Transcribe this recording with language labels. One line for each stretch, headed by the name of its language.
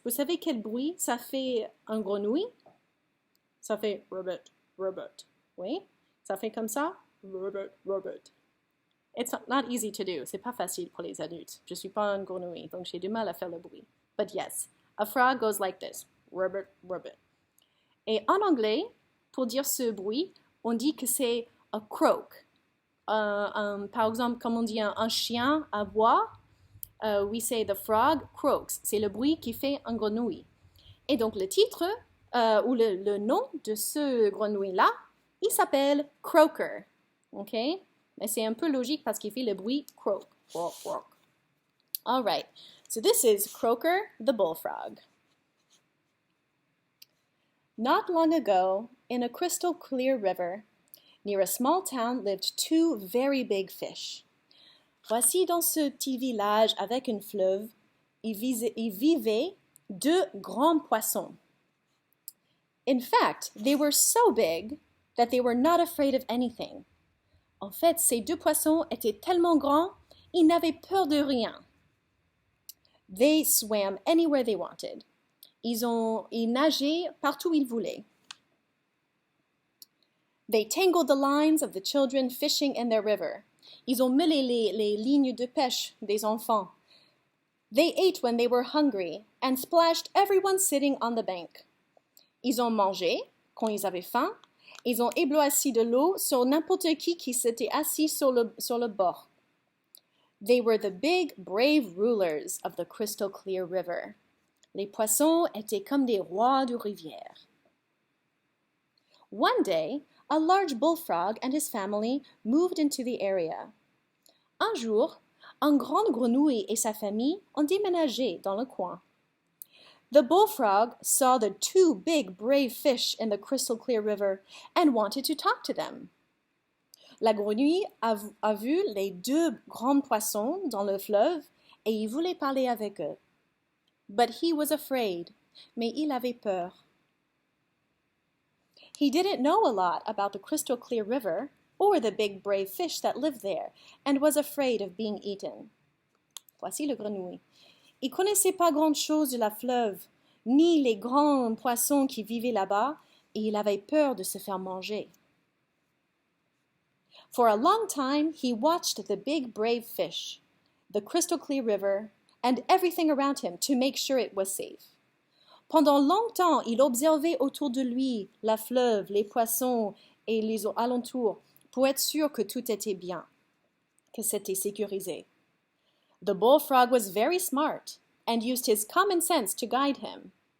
French: Vous savez quel bruit ça fait un grenouille? Ça fait rabbit. Oui? Ça fait comme ça? Rabbit.
English: It's not easy to do.
French: C'est pas facile pour les adultes. Je suis pas un grenouille, donc j'ai du mal à faire le bruit.
English: But yes, a frog goes like this. Rabbit.
French: Et en anglais, pour dire ce bruit, on dit que c'est a croak. Par exemple, comme on dit un chien aboie,
English: we say the frog croaks.
French: C'est le bruit qui fait un grenouille. Et donc le titre, ou le nom de ce grenouille-là, il s'appelle Croaker. OK? Mais c'est un peu logique parce qu'il fait le bruit croak.
English: All right. So this is Croaker the Bullfrog. Not long ago, in a crystal clear river, near a small town lived two very big fish.
French: Voici dans ce petit village avec un fleuve, il vivait deux grands poissons.
English: In fact, they were so big that they were not afraid of anything.
French: En fait, ces deux poissons étaient tellement grands, ils n'avaient peur de rien.
English: They swam anywhere they wanted.
French: Ils nageaient partout où ils voulaient.
English: They tangled the lines of the children fishing in their river.
French: Ils ont mêlé les lignes de pêche des enfants.
English: They ate when they were hungry and splashed everyone sitting on the bank.
French: Ils ont mangé quand ils avaient faim. Ils ont ébloisi de l'eau sur n'importe qui s'était assis sur le bord.
English: They were the big, brave rulers of the crystal clear river.
French: Les poissons étaient comme des rois de rivière.
English: One day, a large bullfrog and his family moved into the area.
French: Un jour, un grand grenouille et sa famille ont déménagé dans le coin.
English: The bullfrog saw the two big, brave fish in the crystal clear river and wanted to talk to them.
French: La grenouille a vu les deux grands poissons dans le fleuve et il voulait parler avec eux.
English: But he was afraid,
French: mais il avait peur.
English: He didn't know a lot about the crystal clear river or the big brave fish that lived there and was afraid of being eaten.
French: Voici le grenouille. Il connaissait pas grand-chose de la fleuve, ni les grands poissons qui vivaient là-bas, et il avait peur de se faire manger.
English: For a long time, he watched the big brave fish, the crystal clear river, and everything around him to make sure it was safe.
French: Pendant longtemps, il observait autour de lui la fleuve, les poissons et les alentours pour être sûr que tout était bien, que c'était sécurisé.
English: The bullfrog was very smart and used his common sense to guide him.